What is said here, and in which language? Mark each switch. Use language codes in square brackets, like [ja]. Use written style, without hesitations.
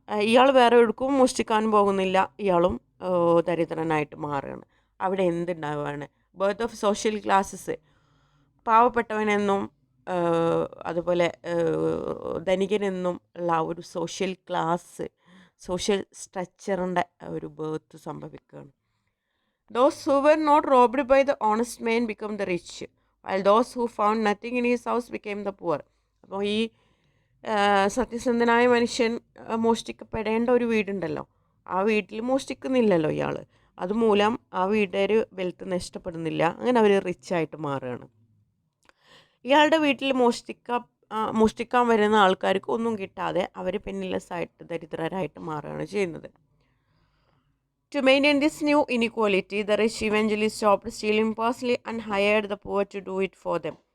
[ml] ഇയാൾ വേറെ എവിടേക്കും മോഷ്ടിക്കാനും പോകുന്നില്ല, ഇയാളും ദരിദ്രനായിട്ട് മാറുകയാണ്. അവിടെ എന്തുണ്ടാവുകയാണ്? [en] Birth of social classes. [ml] പാവപ്പെട്ടവനെന്നും അതുപോലെ ധനികനെന്നും ഉള്ള ഒരു സോഷ്യൽ ക്ലാസ്, സോഷ്യൽ സ്ട്രക്ചറിൻ്റെ ഒരു ബർത്ത് സംഭവിക്കുകയാണ്. [en] Those who were not robbed by the honest man become the rich, while those who found nothing in his house became the poor. [ml] അപ്പോൾ ഈ സത്യസന്ധനായ മനുഷ്യൻ മോഷ്ടിക്കപ്പെടേണ്ട ഒരു വീടുണ്ടല്ലോ, ആ വീട്ടിൽ മോഷ്ടിക്കുന്നില്ലല്ലോ ഇയാൾ, അതുമൂലം ആ വീട്ടുകാർ വെൽത്ത് നഷ്ടപ്പെടുന്നില്ല. അങ്ങനെ അവർ റിച്ചായിട്ട് മാറുകയാണ്. ഇയാളുടെ വീട്ടിൽ മോഷ്ടിക്കാൻ വരുന്ന ആൾക്കാർക്ക് ഒന്നും കിട്ടാതെ അവർ പെന്നിലെസ് ആയിട്ട് ദരിദ്രരായിട്ട് മാറുകയാണ് ചെയ്യുന്നത്. [en] To maintain this new inequality, the rich eventually stopped stealing parsley and hired the poor to do it for them.